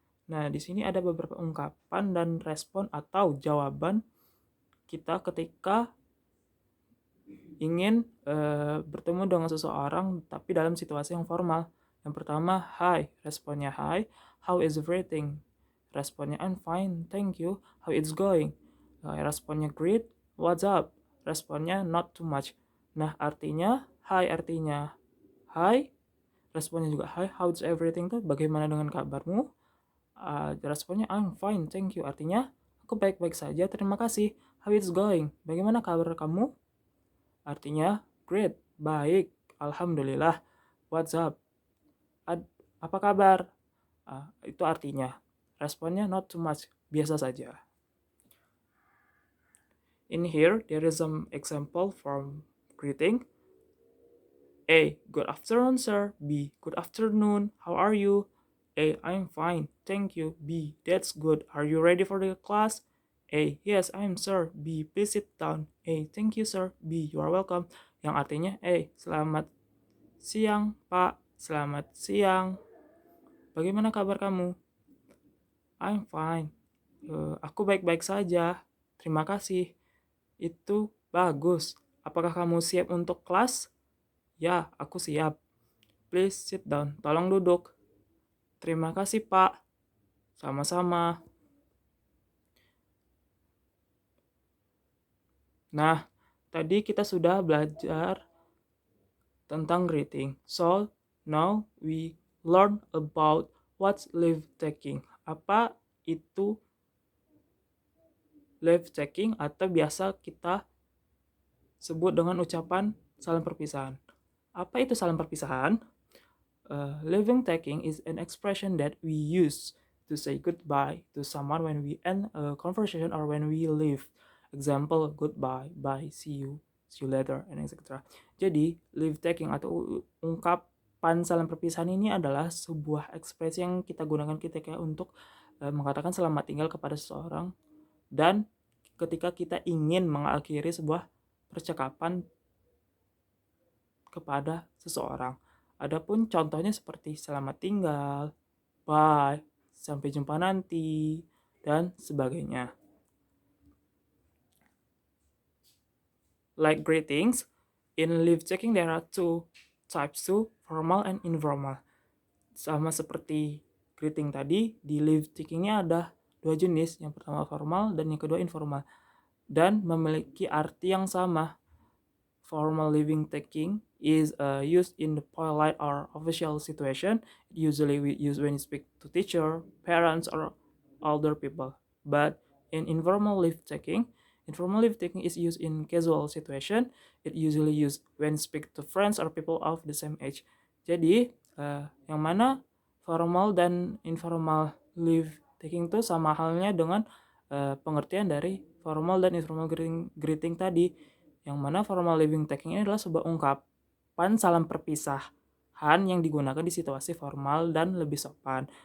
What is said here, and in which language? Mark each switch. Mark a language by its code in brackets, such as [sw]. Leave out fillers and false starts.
[id] Nah, di sini ada beberapa ungkapan dan respon atau jawaban kita ketika ingin bertemu dengan seseorang tapi dalam situasi yang formal. Yang pertama, [en] hi, responnya hi. How is everything? Responnya I'm fine, thank you. How it's going? Responnya great. What's up? [id] Responnya [en] not too much. [id] Nah, artinya hi artinya hi. Responnya juga hi. [en] How's everything [id] tuh bagaimana dengan kabarmu? [en] Responnya I'm fine, thank you. [id] Artinya aku baik-baik saja, terima kasih. [en] How it's going? [id] Bagaimana kabar kamu? Artinya great, baik, alhamdulillah. [en] What's up? [id] Apa kabar? Itu artinya. Responnya [en] not too much, [id] biasa saja. [en] In here, there is some example from greeting. A, good afternoon, sir. B, good afternoon. How are you? A, I'm fine, thank you. B, that's good. Are you ready for the class? A, yes, I'm sir. B, please sit down. A, thank you, sir. B, you are welcome. [id] Yang artinya, selamat siang, Pak. Selamat siang. Bagaimana kabar kamu? [en] I'm fine. [id] Aku baik-baik saja. Terima kasih. Itu bagus. Apakah kamu siap untuk kelas? Ya, aku siap. [en] Please sit down. [id] Tolong duduk. Terima kasih, Pak. Sama-sama. Nah, tadi kita sudah belajar tentang greeting. [en] So, now we learn about what's leave taking. [id] Apa itu leave taking atau biasa kita sebut dengan ucapan salam perpisahan. Apa itu salam perpisahan? [en] Leaving taking is an expression that we use to say goodbye to someone when we end a conversation or when we leave. Example, goodbye, bye, see you later, and etc. [id] Jadi, leave taking atau ungkapan salam perpisahan ini adalah sebuah ekspresi yang kita gunakan ketika untuk mengatakan selamat tinggal kepada seseorang dan ketika kita ingin mengakhiri sebuah percakapan kepada seseorang. Adapun contohnya seperti selamat tinggal, bye, sampai jumpa nanti, dan sebagainya. [en] Like greetings, in leave taking there are two types too, formal and informal. [id] Sama seperti greeting tadi, di leave takingnya ada dua jenis, yang pertama formal dan yang kedua informal, dan memiliki arti yang sama. [en] Formal leaving taking is used in the polite or official situation. Usually we use when you speak to teacher, parents, or older people. But in informal leave taking is used in casual situation. It usually used when speak to friends or people of the same age. [id] Jadi yang mana formal dan informal leave taking itu sama halnya dengan pengertian dari formal dan informal greeting tadi, yang mana formal leaving taking ini adalah sebuah ungkapan salam perpisahan yang digunakan di situasi formal dan lebih sopan.